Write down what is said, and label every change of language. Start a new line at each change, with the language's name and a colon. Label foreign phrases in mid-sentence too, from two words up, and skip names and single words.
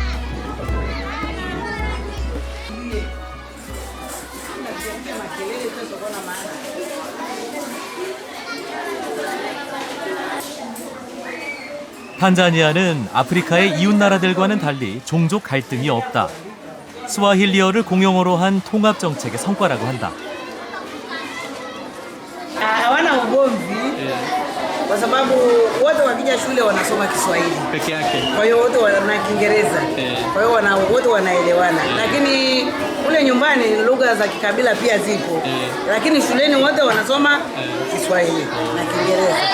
Korean: 탄자니아는 아프리카의 이웃 나라들과는 달리 종족 갈등이 없다. 스와힐리어를 공용어로 한 통합 정책의 성과라고 한다.
Swahili: Hawana ugomvi kwa sababu wote wakija shule wanasoma Kiswahili peke yake. kwa hiyo wote wana Kiingereza, kwa hiyo wote wanaelewana, lakini kule nyumbani lugha za kikabila pia zipo, lakini shuleni wote wanasoma Kiswahili na Kiingereza.